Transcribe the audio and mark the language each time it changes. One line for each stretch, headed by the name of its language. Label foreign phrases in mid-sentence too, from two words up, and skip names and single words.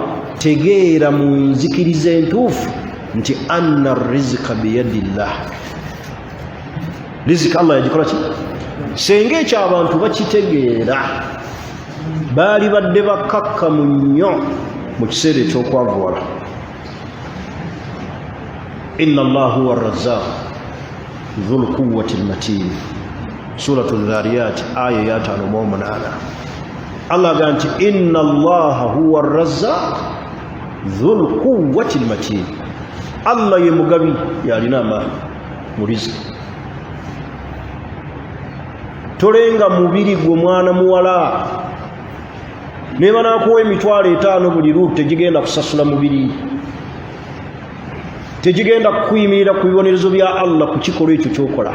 Ganda: Tegeera mu nzikiriza entuufu nti
Arabic: أن الرزق بيد الله,
Ganda: riziki Allah yagikola ki? Senga ekyo abantu bakitegeera baali badde bakkakkamu nnyo mu kiseera ekyokwavuwala.
Arabic: إن الله هو الرزاق ذو القوة المتين, suratu Dhariyat aya ya 5:8.
Ganda: Allah agamba nti
Arabic: إن الله هو الرزاق ذو القوة المتين,
Ganda: Allah ye mugabi yalina amaanyi mu riziki. Tolenga mubiri gwe mwana muwala, ne banaakuwa emitwalo 5 buli luutu tegigenda kusasula mubiri, tegigenda kukuyimirira ku bibonerezo bya Allah ku kikolwa ekyo kyokola.